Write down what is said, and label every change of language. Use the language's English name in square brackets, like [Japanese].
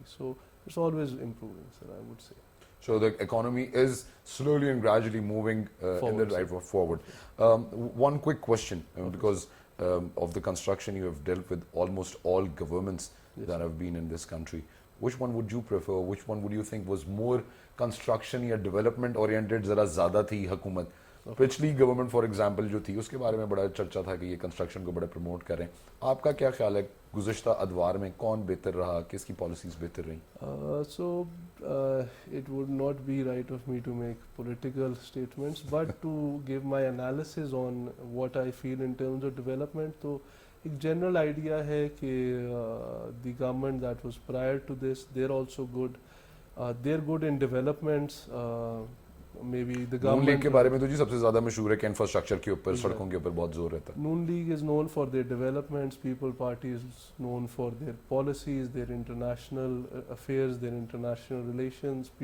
[English] So it's always improving, sir, I would say. So the economy is slowly and gradually moving in the right forward. One quick question, because of the construction, you have dealt with almost all governments that have been in this country. Which one would you prefer? Which one would you think was more construction [Urdu] یا development oriented ذرا زیادہ تھی حکومت؟ پچھلی government for example جو تھی اس کے بارے میں بڑا چرچا تھا کہ یہ کنسٹرکشن کو بڑا پروموٹ کریں. آپ کا کیا خیال ہے گزشتہ ادوار میں کون بہتر رہا, کس کی پالیسیز بہتر رہیں؟ [English] So it would not be right of me to make political statements, but to give my analysis on what I feel in terms of development. [Urdu] تو ایک جنرل آئیڈیا ہے کہ [English] The government that was prior to this, they are also good, they are good in developments. May be the [Urdu] known league government کے بارے میں تو جی سب سے زیادہ مشہور ہے کہ انفراسٹرکچر کے اوپر, سڑکوں کے اوپر بہت زور رہتا ہے. [English] Noon League is known for their developments, People Party is known for their policies, their international affairs, their international relations.